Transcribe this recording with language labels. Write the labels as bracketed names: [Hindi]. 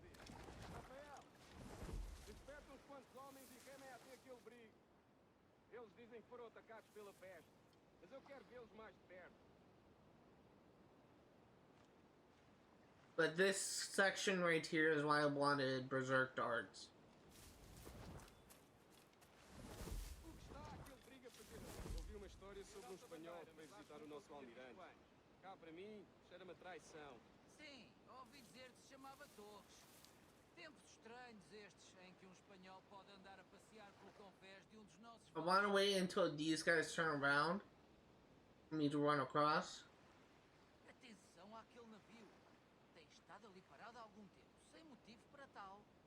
[Portuguese] Rafael, desperta uns quantos homens e remem até aquele brigo. Eles dizem que foram atacados pela peste, mas eu quero vê-los mais de perto. [English] But this section right here is why I wanted Berserk Darts. [Portuguese] O que está aquele brigo a fazer ali? Ouvi uma história sobre um espanhol que veio visitar o nosso almirante. Cá para mim, cheira-me a traição. Sim, ouvi dizer que se chamava Torres. Tempos estranhos estes, em que um espanhol pode andar a passear pelo convés de um dos nossos... [English] I want to wait until these guys turn around for me to run across. [Portuguese] Atenção àquele navio. Tem estado ali parado há algum tempo, sem motivo para tal.